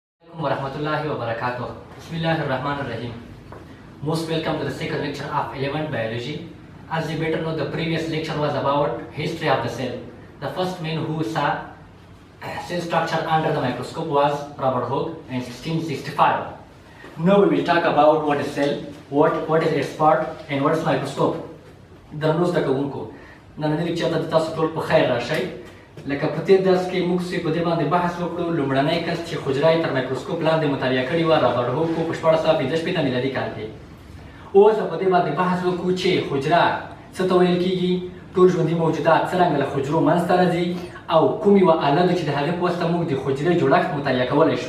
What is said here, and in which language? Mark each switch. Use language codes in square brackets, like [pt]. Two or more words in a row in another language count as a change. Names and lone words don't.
[ar] ورحمة الله وبركاته. بسم الله الرحمن الرحيم. [en] Most welcome to the second lecture of 11th biology. As you better know, the previous lecture was about history of the cell. The first man who saw cell structure under the microscope was Robert Hooke in 1665. Now we will talk about what is cell, what is its part, and what is microscope. [ps] درنو زده کوونکو نننی لیکچر ته تاسو ټول په خیر راشئ. لکه په تېر درس کې موږ په دې باندې بحث وکړو. لومړنی کس چې حجره یې تر مایکروسکوپ لاندې مطالعه کړې وه رابرټ هوک په 1655 میلادي کال کې. اوس په دې باندې بحث وکړو چې حجره څه ته ویل کېږي، ټول ژوندي موجودات څرنګه له حجرو منځته راځي او کوم یوه آله ده چې د هغې په واسطه موږ د حجرې جوړښت مطالعه کولی شو.